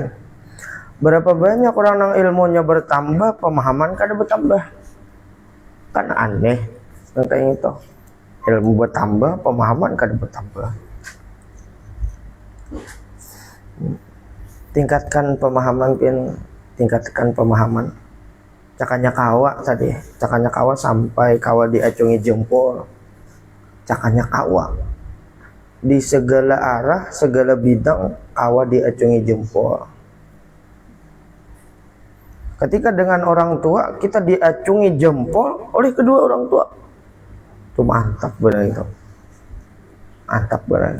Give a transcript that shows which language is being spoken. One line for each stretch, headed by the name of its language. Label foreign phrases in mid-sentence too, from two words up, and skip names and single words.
Indonesian: Berapa banyak orang yang ilmunya bertambah, pemahaman kada bertambah. Kan aneh kayak itu. Ilmu bertambah, pemahaman kada bertambah. Tingkatkan pemahaman pian, tingkatkan pemahaman.
Banjar: Cakanya kawa tadi, cakanya kawa sampai kawa diacungi jempol. Cakanya kawa di segala arah, segala bidang kawa diacungi jempol.
Indonesian: Ketika dengan orang tua kita diacungi jempol oleh kedua orang tua, itu mantap benar itu, mantap benar.